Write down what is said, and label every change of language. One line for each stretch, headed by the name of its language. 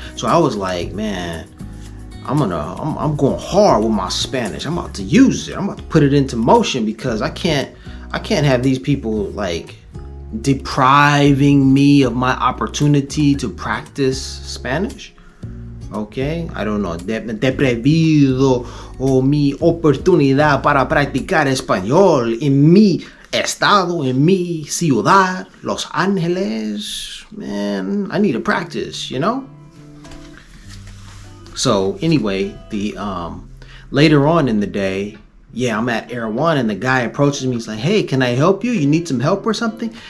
English: So I was like, man, I'm going hard with my Spanish. I'm about to use it. I'm about to put it into motion, because I can't have these people like depriving me of my opportunity to practice Spanish. Okay, I don't know,
Spanish: deprivido o mi oportunidad para practicar español en mi estado, en mi ciudad, Los Angeles.
English: Man, I need to practice, you know. So anyway, the later on in the day, yeah, I'm at Air One, and the guy approaches me. He's like, "Hey, can I help you? You need some help or something?"